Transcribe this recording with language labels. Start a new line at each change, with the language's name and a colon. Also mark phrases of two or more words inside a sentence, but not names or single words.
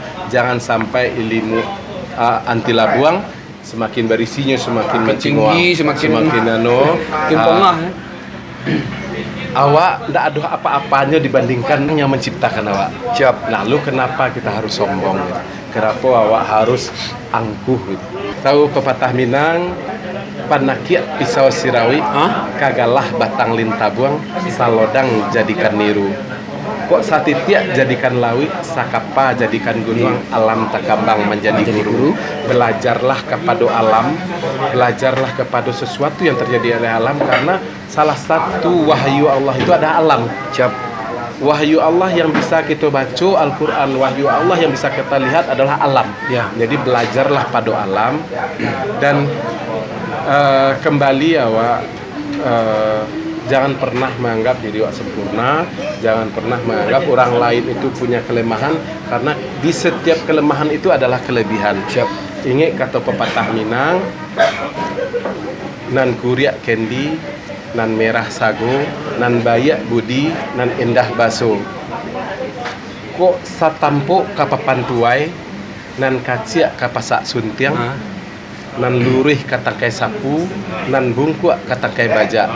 Indonesian: Jangan sampai ilmu anti labuang, semakin berisinya semakin mencingoa, semakin pongah. Awak tidak ada apa-apanya dibandingkan yang menciptakan awak. Siap. Lalu kenapa kita harus sombong? Gitu? Kenapa awak harus angkuh? Gitu? Tahu pepatah Minang,
Minangkabau: panakiat pisau sirawi, kagalah batang lintabuang, salodang jadikan niru. Kok satitiak jadikan lawi, sakapa jadikan gunung, alam takambang menjadi guru.
Indonesian: Belajarlah kepada alam, belajarlah kepada sesuatu yang terjadi oleh alam, karena salah satu wahyu Allah itu ada alam. Wahyu Allah yang bisa kita baca Al-Quran, wahyu Allah yang bisa kita lihat adalah alam. Jadi belajarlah pada alam dan kembali awak. Jangan pernah menganggap diri awak sempurna, jangan pernah menganggap orang lain itu punya kelemahan, karena di setiap kelemahan itu adalah kelebihan. Ingat kata pepatah Minang,
Minangkabau: nan kuriak kendi, nan merah sago, nan bayak budi, nan indah baso. Kok satampo kapapan tuai, nan kaciak kapasak suntiang, nan lurih katangkai sapu, nan bungkuak katangkai bajak.